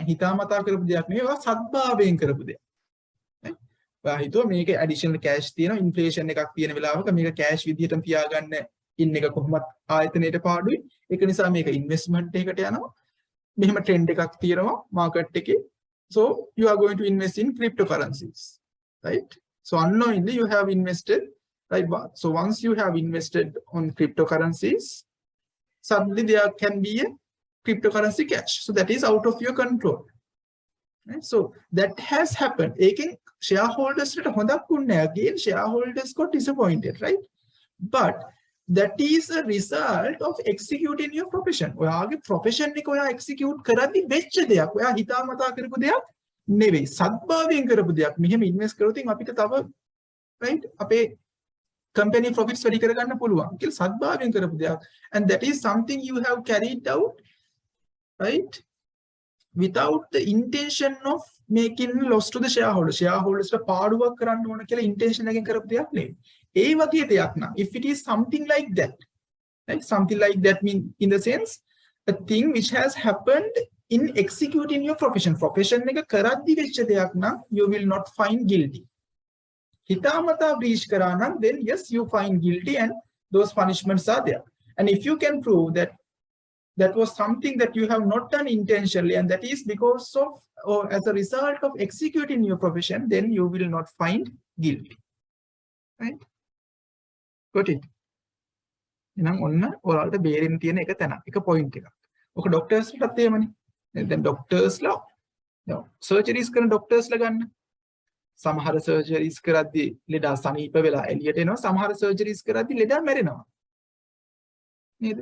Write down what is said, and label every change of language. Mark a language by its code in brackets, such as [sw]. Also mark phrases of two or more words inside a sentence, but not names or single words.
[si] හිතාමතා කරපු දෙයක් නෙවෙයි. ඔයා සත්භාවයෙන් කරපු දෙයක්. ඔයා හිතුවා මේකේ [en] additional cash [si] තියෙනවා, inflation එකක් තියෙන වෙලාවක මේක cash විදිහටම තියාගන්න ඉන්න එක කොහොමත් ආයතනයේට පාඩුයි. ඒක නිසා මේක investment එකකට යනවා. මෙහෙම trend එකක් තියෙනවා market එකේ. [en] So you are going to invest in cryptocurrencies, right? So unknowingly you have invested, right? So once you have invested on cryptocurrencies, suddenly there can be a cryptocurrency crash. So that is out of your control. Right? So that has happened. Again, shareholders again, shareholders got disappointed, right? But that is a result of executing your profession. [si] ඔයාගේ profession එක ඔයා execute කරද්දි වෙච්ච දෙයක්. ඔයා හිතාමතා කරපු දෙයක් නෙවෙයි. සත්භාවයෙන් කරපු දෙයක්. මෙහෙම invest කරොත් අපිට තව right අපේ [en] company profits [si] වැඩි කරගන්න පුළුවන්. කියලා සත්භාවයෙන් කරපු දෙයක්. [en] And that is something you have carried out, right? Without the intention of making loss to the shareholders. [si] Shareholders ට පාඩුවක් කරන්න ඕන කියලා intention එකෙන් කරපු දෙයක් නෙවෙයි. ඒ වගේ දෙයක් නම්, [en] if it is something like that, right? Something like that mean in the sense a thing which has happened in executing your profession. [si] Profession එක කරද්දි වෙච්ච දෙයක් නම් [en] you will not find guilty. [si] හිතාමතා breach කරා නම් [en] then yes you find guilty and those punishments are there. And if you can prove that that was something that you have not done intentionally and that is because of or as a result of executing your profession, then you will not find guilty. Right? Got it? [si] එහෙනම් ඔන්න ඔයාලට බේරෙන්න තියෙන එක තැන. එක පොයින්ට් එකක්. ඔක ඩොක්ටර්ස්ලටත් එහෙමනේ. දැන් ඩොක්ටර්ස්ලා සර්ජරිස් කරන ඩොක්ටර්ස්ලා ගන්න. සමහර සර්ජරිස් කරද්දී ලෙඩා සනීප වෙලා එළියට එනවා. සමහර සර්ජරිස් කරද්දී ලෙඩා මැරෙනවා. නේද?